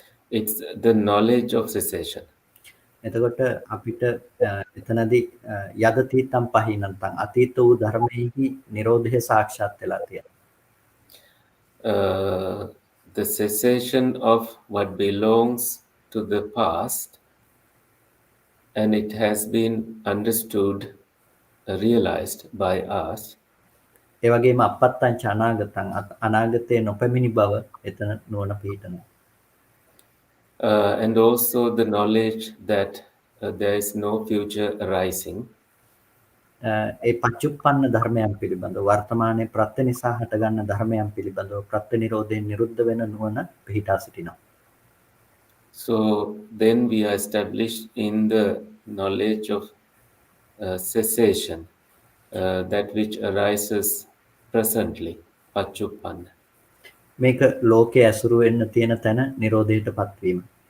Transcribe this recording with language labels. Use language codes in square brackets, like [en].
[en] It's the knowledge of cessation. [si] එතකොට අපිට එතනදී [pi] යදතීතම් පහිනන්තං [si] අතීත වූ ධර්මයේහි නිරෝධය සාක්ෂාත් වෙලා තියෙනවා. [en] The cessation of what belongs to the past, and it has been understood, realized by us. [si] ඒ වගේම [pi] අපත්තංච අනාගතං [si] අනාගතේ නොපැමිණි බව එතන නුවණ පිහිටනවා. [en] And also the knowledge that there is no future arising. [si] ඒ පච්චුප්පන්න ධර්මයන් පිළිබඳව වර්තමානයේ ප්‍රත්‍ය නිසා හටගන්න ධර්මයන් පිළිබඳව ප්‍රත්‍ය නිරෝධයෙන් නිරුද්ධ වෙන නුවණ පිහිටා සිටිනවා. [en] So then we are established in the knowledge of cessation, that which arises presently, pachuppanna. [si] මේක ලෝකයේ ඇසුරු වෙන්න තියෙන තැන නිරෝධයටපත් වීම.